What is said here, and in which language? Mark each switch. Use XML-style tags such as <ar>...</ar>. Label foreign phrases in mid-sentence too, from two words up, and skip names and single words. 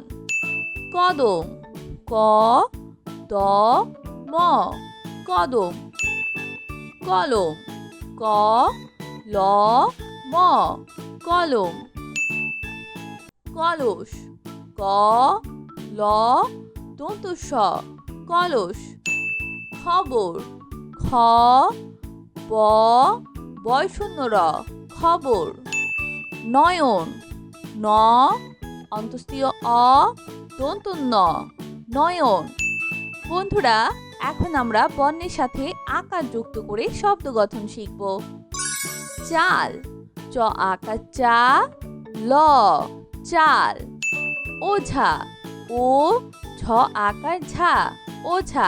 <bn>কদম, ক, দ, ম, কদম। কলম, ক, ল, ম, কলম। কলস, ক, ল, দন্ত স, কলস। খবর, খ, ব, বয়শূন্য র, খবর। নয়ন, ন, অন্তস্তীয় অ, দন্ত ন, নয়ন। বন্ধুরা, এখন আমরা বর্ণের সাথে আকার যুক্ত করে শব্দ গঠন শিখব। চাল, চ আকার চা, ল, চাল। ওঝা, ও, ঝ আকার ঝা, ওঝা।</bn>